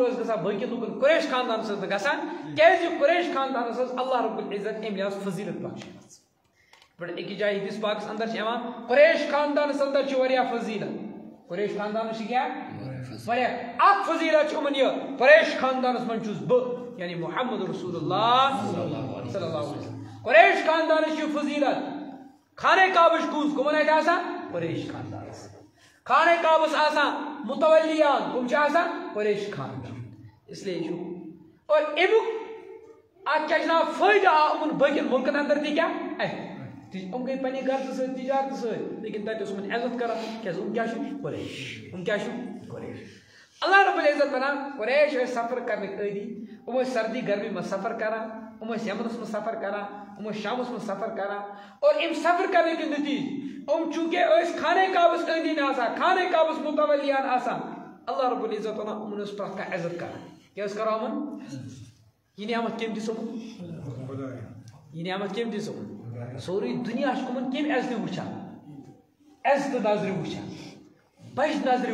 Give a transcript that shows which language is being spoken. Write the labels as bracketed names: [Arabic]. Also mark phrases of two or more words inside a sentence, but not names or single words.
[Kashmiri] ٲس گژھان باقین لُکن قریش خاندانس ٲس نہٕ گژھان کیٛازِ قریش خاندانس ٲس اللہ رب العزت امہِ لحاظ فضیلت بخشمٕژ بڑٕ أکِس جایہِ حدیث پاکس اندر چھِ یِوان قریش خاندانس اندر چھِ واریاہ فضیلت قریش خاندانس چھِ کیٛاہ واریاہ اکھ فضیلت چھِ یِمن یہِ قریش خاندانس منٛز چھُس بہٕ یعنی محمد [Arabic] رسول اللہ صلی اللہ علیہ وسلم [Kashmiri] قریش خاندانس چھِ فضیلت خانہ کعبٕچ کُس کٕمن اتھِ آسان قریش خاندانس خانہ کعبس آسان متولیان کٕم چھِ آسان قریش خاندان [Urdu] اس لیے [Kashmiri] چھُ اور امیُک اتھ کیٛاہ چھُ ناو فٲیدٕ آو یِمن باقین مُلکن اندر تہِ کیٛاہ یِم گٔے پننہِ غرضہٕ سۭتۍ تجارتہٕ سۭتۍ لیکن تتہِ اوس یِمن عزت کران کیٛازِ یِم کیٛاہ چھِ قریش یِم کیٛاہ چھِ قریش اللہ رب العزت ونان قریش ٲسۍ سفر کرنٕکۍ عٲدی یِم ٲسۍ سردی گرمی منٛز سفر کران یِم ٲسۍ یمنس منٛز سفر کران یِم ٲسۍ شامس منٛز سفر کران اور اَمہِ سفر کرنٕکۍ نٔتیٖجہٕ یِم چوٗنٛکہِ ٲسۍ خانہ کعبس أنٛدۍ أنٛدۍ آسان خانہ کعبس متولیان آسان اللہ رب العزت ونان یِمن ٲس پرٛٮ۪تھ کانٛہہ عزت کران کیٛاہ ٲسۍ کران یِمن یہِ نعمت کٔمۍ دِژ یِمن یہ نعمت کم دِژ یِمن سورُے دُنیا چھُ یِمن کمہِ عزتہِ وٕچھان عزتہٕ نظرِ وٕچھان بجہِ نظرِ